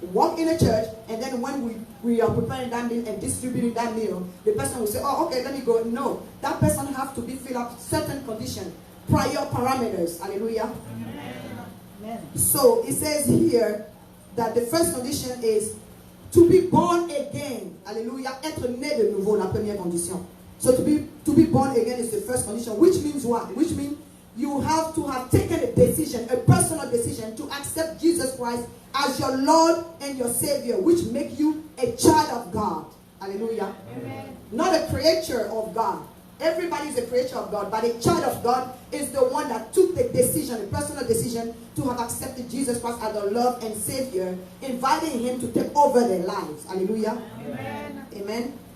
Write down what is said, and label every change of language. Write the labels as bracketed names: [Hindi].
[English] Walk in a church, and then when we are preparing that meal and distributing that meal, the person will say, oh, okay, let me go. No, that person has to be filled up certain conditions, prior parameters. Hallelujah. Amen. So it says here that the first condition is to be born again. Hallelujah. [French] Être né de nouveau, la première condition. [English] So to be born again is the first condition, which means what? Which means you have to have taken a decision, a personal decision, to accept Jesus Christ as your Lord and your Savior, which make you a child of God. Hallelujah. Amen. Not a creature of God. Everybody is a creature of God, but a child of God is the one that took the decision, a personal decision, to have accepted Jesus Christ as their Lord and Savior, inviting Him to take over their lives. Hallelujah. Amen. Amen.